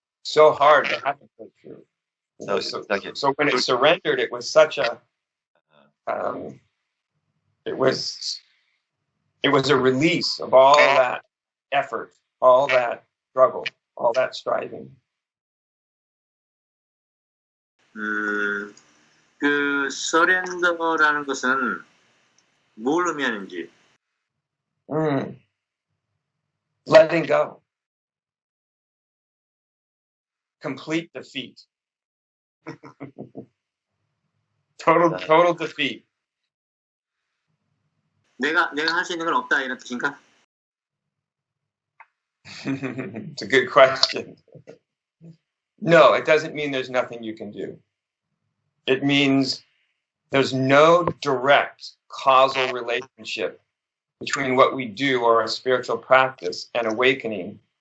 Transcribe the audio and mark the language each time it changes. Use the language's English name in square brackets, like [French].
[English] So hard to have to go through. So when it surrendered, it was such a, it was a release of all that effort, all that struggle, all that striving. [Korean] 그 서렌더라는 것은 뭘 의미하는지. [English] Letting go. Complete defeat. Total defeat. [Korean] 내가 할 수 있는 건 없다 이런 뜻인가? [English] It's a good question. No, it doesn't mean there's nothing you can do. It means there's no direct causal relationship between what we do or our spiritual practice and awakening.